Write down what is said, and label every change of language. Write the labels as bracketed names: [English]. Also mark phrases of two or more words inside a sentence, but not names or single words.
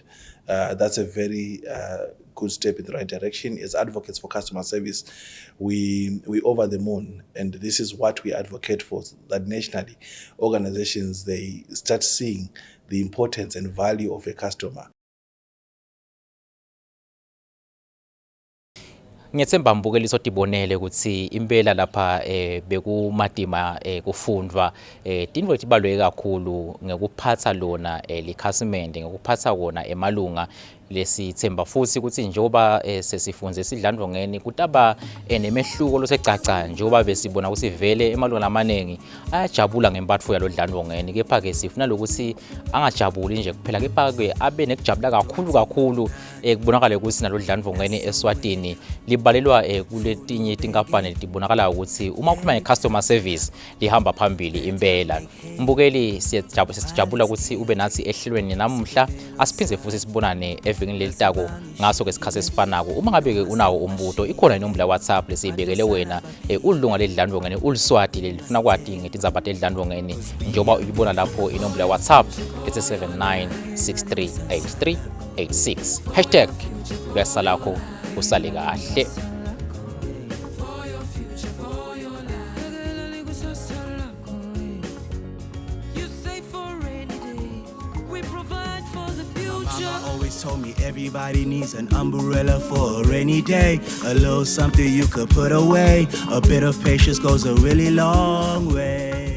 [English] That's a very good step in the right direction. As advocates for customer service, we over the moon, and this is what we advocate for, that nationally organizations, they start seeing the importance and value of a customer. [Swati] Ngiyethemba mbukeli sotibonele ukuthi impela lapha bekumadima kufundwa tindvo tibaluleke kakhulu ngekuphatha lona likhasimende, ngekuphatha kona emalunga lesithemba futhi ukuthi njengoba sesifunze Telidlelantfongeni kutaba nemehluko losecaca njengoba besibona ukuthi vele emalunga amanengi ayajabula ngempatfo yalo Telidlelantfongeni, kepha ke sifuna lokuthi angajabuli nje kuphela kepha ke abe nekujabula kakhulu kubonakala ukuthi nalo Telidlelantfongeni Eswatini libalelwa kuletinye tinkampani letibonakala ukuthi uma kukhuluma nge- [English] customer service [Swati] lihamba phambili impela. Mbukeli siyajabula ukuthi ube nathi ehlelweni namuhla, asiphinze futhi sibonane evekini lelitako ngaso ke isikhathi esifanako. Uma ngabe ke unawo umbuto, ikhona inombolo ya WhatsApp lesiyibekele wena ulunga leTelidlelantfongeni uliswati lelifuna kwati ngetindzaba teTelidlelantfongeni njengoba uyibona lapho inombolo ya WhatsApp ethi 79638386 #kuyasalakho usale kahle. [English] Always told me everybody needs an umbrella for a rainy day. A little something you could put away. A bit of patience goes a really long way.